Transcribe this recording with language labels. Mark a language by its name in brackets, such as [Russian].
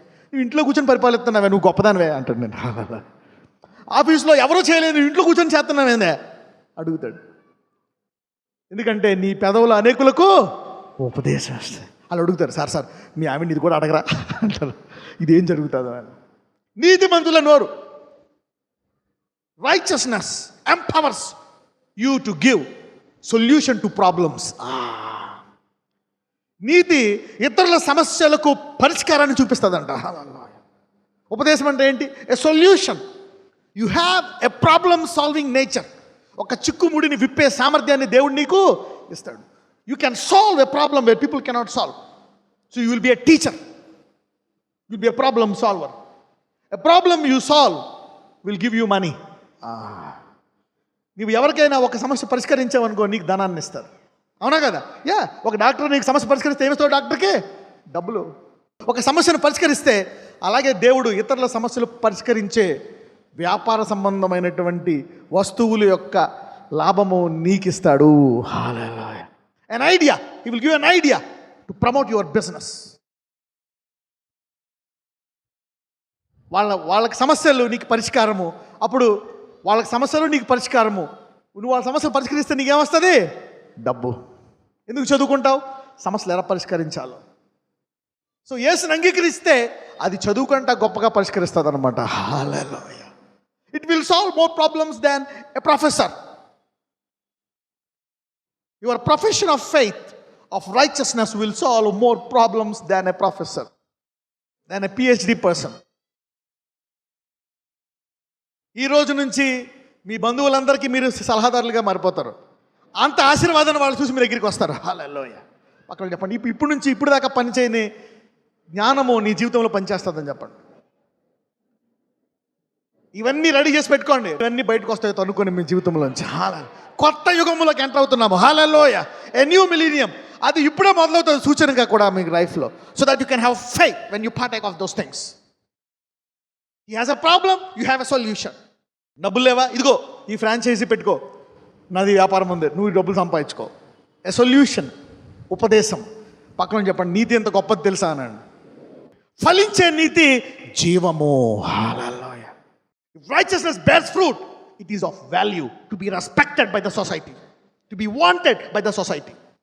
[Telugu] నువ్వు ఇంట్లో కూర్చొని పరిపాలిస్తున్నావే, నువ్వు గొప్పదానివే అంటాడు. నేను ఆఫీస్లో ఎవరో చేయలేదు, నువ్వు ఇంట్లో కూర్చొని చేస్తున్నావేందే అడుగుతాడు. ఎందుకంటే నీ పెదవులు అనేకులకు ఉపదేశం వస్తాయి. వాళ్ళు అడుగుతారు, సార్ మీ ఆమె ఇది కూడా అడగరా అంటారు. ఇదేం జరుగుతుందో అని. నీతిమంతుల నోరు, [English] righteousness empowers you to give solution to problems. [Telugu] నీతి ఇతరుల సమస్యలకు పరిష్కారాన్ని చూపిస్తుందంట. ఉపదేశం అంటే ఏంటి? ఏ solution. [English] You have a problem solving nature. [Telugu] ఒక చిక్కుముడిని విప్పే సామర్థ్యాన్ని దేవుడు నీకు ఇస్తాడు. [English] You can solve a problem where people cannot solve. So you will be a teacher, you will be a problem solver. A problem you solve will give you money. [Telugu] నువ్వు ఎవరికైనా ఒక సమస్య పరిష్కరించావనుకో, నీకు ధనాన్ని ఇస్తారు. అవునా కదా? ఒక డాక్టర్ నీకు సమస్య పరిష్కరిస్తే ఏమిస్తావు డాక్టర్కి? డబ్బులు. ఒక సమస్యను పరిష్కరిస్తే అలాగే దేవుడు ఇతరుల సమస్యలు పరిష్కరించే వ్యాపార సంబంధమైనటువంటి వస్తువుల యొక్క లాభము నీకు ఇస్తాడు. హల్లెలూయా. [English] an idea, he will give an idea to promote your business. [Telugu] వాళ్ళకి సమస్యలు నీకు పరిష్కారము. అప్పుడు వాళ్ళకి సమస్యలు నీకు పరిష్కారము. నువ్వు వాళ్ళ సమస్యలు పరిష్కరిస్తే నీకేమొస్తుంది? డబ్బు. ఎందుకు చదువుకుంటావు? సమస్యలు ఎలా పరిష్కరించాలో. సో యేసుని అంగీకరిస్తే అది చదువుకుంటా గొప్పగా పరిష్కరిస్తుంది అనమాట. హల్లెలూయా. [English] It will solve more problems than a professor. Your profession of faith, of righteousness will solve more problems than a professor, than a PhD person. [Telugu] ఈ రోజు నుంచి మీ బంధువులందరికీ మీరు సలహాదారులుగా మారిపోతారు. అంత ఆశీర్వాదాన్ని వాళ్ళు చూసి మీ దగ్గరికి వస్తారు. హల్లెలూయా. పక్కన చెప్పండి, ఇప్పుడు నుంచి ఇప్పుడు దాకా పనిచేయని జ్ఞానము నీ జీవితంలో పనిచేస్తుందని చెప్పండి. ఇవన్నీ రెడీ చేసి పెట్టుకోండి. ఇవన్నీ బయటకు వస్తాయి అనుకోని మీ జీవితంలోంచి. కొత్త యుగంలోకి ఎంటర్ అవుతున్నాము. హల్లెలూయా. [English] A new millennium. [Telugu] అది ఇప్పుడే మొదలవుతుంది సూచనగా కూడా మీ లైఫ్లో. [English] So that you can have faith when you partake of those things. He has a problem, you have a solution. [Telugu] డబ్బులు లేవా? ఇదిగో ఈ ఫ్రాంచైజీ పెట్టుకో, నాది వ్యాపారం ఉంది, నువ్వు డబ్బులు సంపాదించుకో. A solution. ఉపదేశం. పక్కన చెప్పండి, నీతి ఎంత గొప్పది తెలుసా అనండి. ఫలించే నీతి జీవము. హల్లెలూయా. [English] If righteousness bears fruit, it is of value to be respected by the society, to be wanted by the society.